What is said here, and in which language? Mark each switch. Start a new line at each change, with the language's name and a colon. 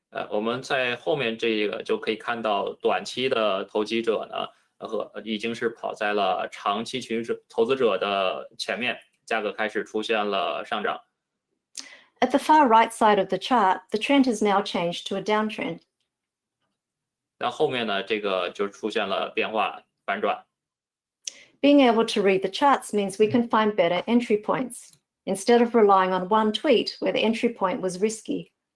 Chinese: 我们在后面这个就可以看到，短期的投机者呢，已经是跑在了长期投资者的前面，价格开始出现了上涨。
English: At the far right side of the chart, the trend has now changed to a downtrend.
Chinese: 那后面呢，这个就出现了变化反转。
English: Being able to read the charts means we can find better entry points, instead of relying on one tweet where the entry point was risky.